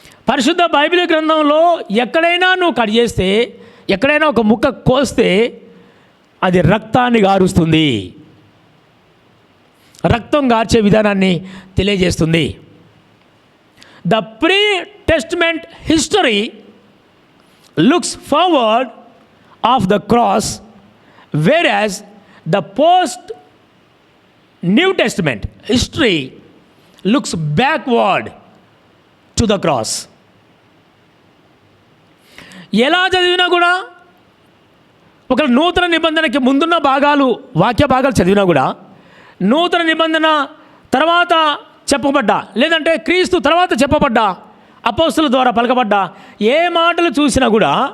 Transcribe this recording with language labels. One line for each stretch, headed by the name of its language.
Telugu: పరిశుద్ధ బైబిల్ గ్రంథంలో ఎక్కడైనా నువ్వు కట్ చేస్తే, ఎక్కడైనా ఒక ముక్క కోస్తే అది రక్తాన్ని గారుస్తుంది, రక్తం గార్చే విధానాన్ని తెలియజేస్తుంది.
English: The pre testament history looks forward of the cross, whereas the post New Testament history looks backward to the cross.
Telugu: ఎలా చదివినా కూడా, ఒక నూతన నిబంధనకి ముందున్న భాగాలు, వాక్య భాగాలు చదివినా కూడా, నూతన నిబంధన తర్వాత చెప్పబడ్డా, లేదంటే క్రీస్తు తర్వాత చెప్పబడ్డా, అపోస్తుల ద్వారా పలకబడ్డా ఏ మాటలు చూసినా కూడా